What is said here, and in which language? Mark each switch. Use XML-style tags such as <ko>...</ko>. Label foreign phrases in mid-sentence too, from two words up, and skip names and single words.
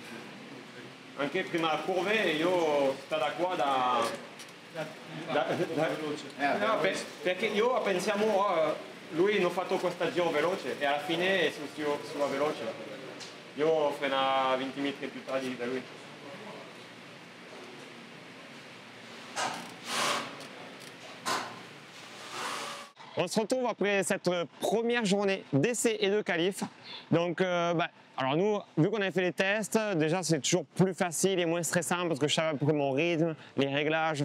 <it>Anche prima la curve io sto da qua no, perché io pensiamo lui non ha fatto questo giro veloce e alla fine è sulla veloce. Io frena 20 metri plus tardi da lui.</it> <fr>On se retrouve après cette première journée d'essai et de qualif. Donc, alors nous, vu qu'on avait fait les tests, déjà c'est toujours plus facile et moins stressant parce que je savais à peu près mon rythme, les réglages.</fr>